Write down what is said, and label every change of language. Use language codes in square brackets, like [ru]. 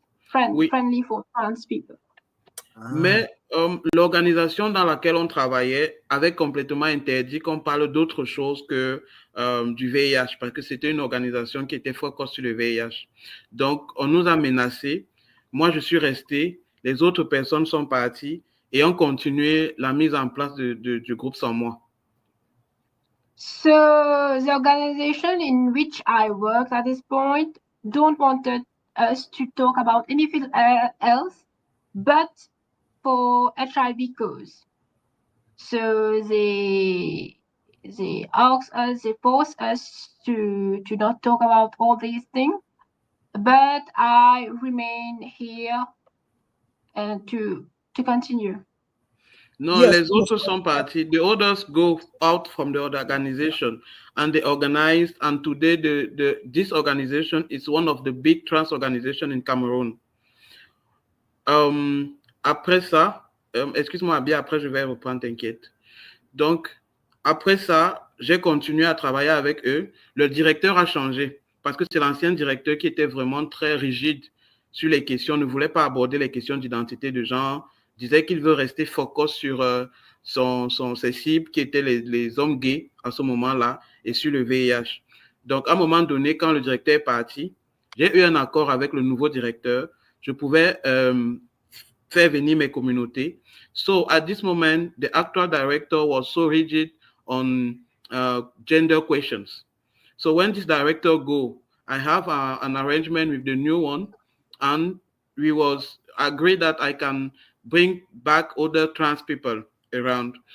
[en] Friendly for trans people. [fr] Mais l'organisation dans laquelle on travaillait avait complètement interdit qu'on parle d'autre chose que du VIH, parce que c'était une organisation qui était focus sur le VIH. Donc, on nous a menacés. Moi, je suis resté. Les autres personnes sont parties et ont continué la mise en place du groupe sans moi. [en] So, the organization in which I worked at this point don't want us to talk about anything else, but for HIV cause. So they ask us, they force us to not talk about all these things, but I remain here and to continue. No, yes, [fr] les autres sont partis. [en] The others go out from the organization and they organize. And today, this organization is one of the big trans organizations in Cameroon. [fr] Après ça, excuse-moi, bien après, je vais reprendre, t'inquiète. Donc, après ça, j'ai continué à travailler avec eux. Le directeur a changé parce que c'est l'ancien directeur qui était vraiment très rigide sur les questions, ne voulait pas aborder les questions d'identité de genre, disait qu'il veut rester focus sur ses cibles, qui étaient les hommes gays à ce moment-là, et sur le VIH. Donc, à un moment donné, quand le directeur est parti, j'ai eu un accord avec le nouveau directeur. Je pouvais faire venir mes communautés. [en] So, at this moment, the actual director was so rigid on gender questions. So, when this director go, I have an arrangement with the new one, and we was agreed that I can bring back other trans people around.